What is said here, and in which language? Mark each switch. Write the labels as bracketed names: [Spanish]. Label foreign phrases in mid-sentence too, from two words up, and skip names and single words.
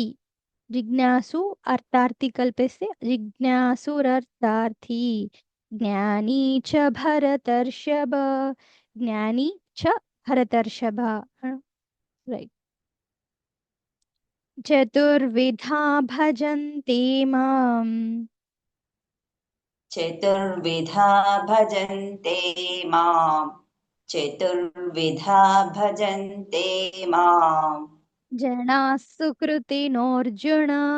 [Sanskrit] జిజ్ఞాసు అర్థార్థి కలిపేస్తే జిజ్ఞాసురర్థార్థి. జ్ఞానీ చ భరతర్షభ. జ్ఞానీ చ భరతర్షభ. రైట్. చతుర్విధా భజంతి మాం चतुर्विधा भजन्ते माम् चतुर्विधा भजन्ते माम् జనాः సుకృతినోర్జున